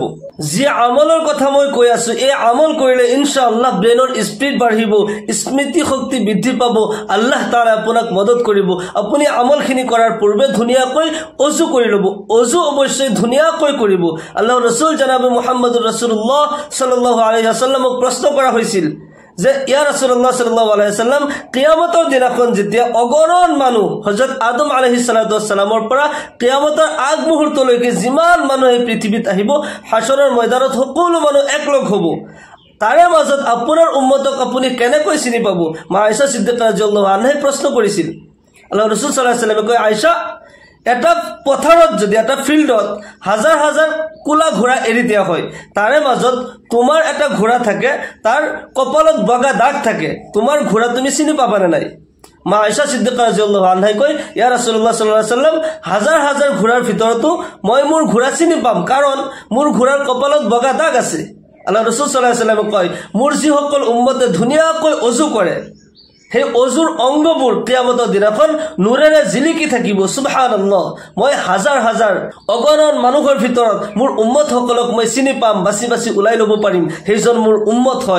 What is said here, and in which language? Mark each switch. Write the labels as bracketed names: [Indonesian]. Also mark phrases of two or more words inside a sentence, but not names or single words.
[Assamese] যি আমলৰ কথা মই কৈ আছো, এই আমল কৰিলে [Arabic] إن شاء الله [Assamese] ব্ৰেইনৰ স্পীড বাঢ়িব, স্মৃতি শক্তি বৃদ্ধি পাব, [Arabic] الله تعالى [Assamese] আপোনাক মদত কৰিব। আপুনি আমলখিনি কৰাৰ পূৰ্বে ধুনীয়াকৈ অজু কৰি ল'ব। অজু অৱশ্যই ধুনীয়াকৈ কৰিব। আল্লাহ ৰসুল জনাব মুহাম্মদুৰ [Arabic] رسول الله صلى الله عليه وسلم [Assamese] প্ৰশ্ন কৰা হৈছিল যে [Arabic] يا رسول الله صلى الله عليه وسلم, [Assamese] কিয়ামতৰ দিনাখন যেতিয়া অগণন মানুহ হযৰত আদম [Arabic] عليه الصلاة والسلام [Assamese] পৰা কিয়ামতৰ আগ মুহূৰ্তলৈকে যিমান মানুহ এই পৃথিৱীত আহিব, হাশৰৰ ময়দানত সকলো মানুহ একলগ হ'ব, তাৰে মাজত আপোনাৰ উম্মতক আপুনি কেনেকৈ চিনি পাব? মা আয়েশা সিদ্দিকা [Arabic] رضي الله عنها [Assamese] প্ৰশ্ন কৰিছিল। আল্লাহ ৰাসূল [Arabic] صلى الله عليه وسلم [Assamese] কয়, আয়েশা, এটা পথাৰত যদি এটা ফিল্ডত হাজাৰ হাজাৰ কোলা ঘোঁৰা এৰি দিয়া হয়, তাৰে মাজত তোমাৰ এটা ঘোঁৰা থাকে, তাৰ কপালত বগা দাগ থাকে, তোমাৰ ঘোঁৰা তুমি চিনি পাবানে নাই? মা আয়েশা সিদ্দিকা [Arabic] رضي الله عنها [Assamese] কয়, [Arabic] يا رسول الله صلى الله عليه وسلم, [Assamese] হাজাৰ হাজাৰ ঘোঁৰাৰ ভিতৰতো মই মোৰ ঘোঁৰা চিনি পাম, কাৰণ মোৰ ঘোঁৰাৰ কপালত বগা দাগ আছে। আল্লাহ ৰাসূল [Arabic] صلى الله عليه وسلم [Assamese] কয়, মোৰ যিসকল উম্মতে ধুনীয়াকৈ অজু কৰে, সেই অজুৰ অংগবোৰ কিয়ামতৰ দিনাখন নূৰেৰে জিলিকি থাকিব। সুবহানাল্লাহ, মই হাজাৰ হাজাৰ অগণন মানুহৰ ভিতৰত মোৰ উম্মতসকলক মই চিনি পাম, বাছি বাছি ওলাই ল'ব পাৰিম, সেইজন মোৰ উম্মত হয়।